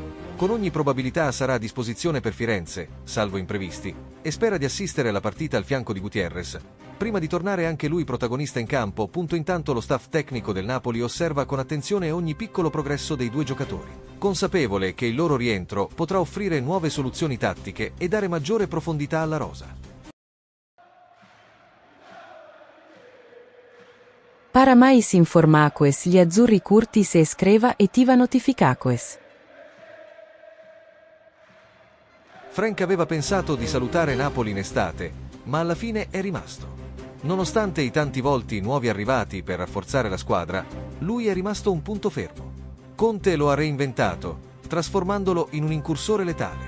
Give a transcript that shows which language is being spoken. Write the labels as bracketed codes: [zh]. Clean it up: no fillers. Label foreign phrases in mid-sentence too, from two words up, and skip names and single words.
[it] Con ogni probabilità sarà a disposizione per Firenze, salvo imprevisti, e spera di assistere alla partita al fianco di Gutiérrez, prima di tornare anche lui protagonista in campo. Intanto lo staff tecnico del Napoli osserva con attenzione ogni piccolo progresso dei due giocatori, consapevole che il loro rientro potrà offrire nuove soluzioni tattiche e dare maggiore profondità alla rosa. [pt] Para mais informações, gli azzurri curti se iscreva e ativa notificações. [it] Frank aveva pensato di salutare Napoli in estate, ma alla fine è rimasto. Nonostante i tanti volti nuovi arrivati per rafforzare la squadra, lui è rimasto un punto fermo. Conte lo ha reinventato, trasformandolo in un incursore letale.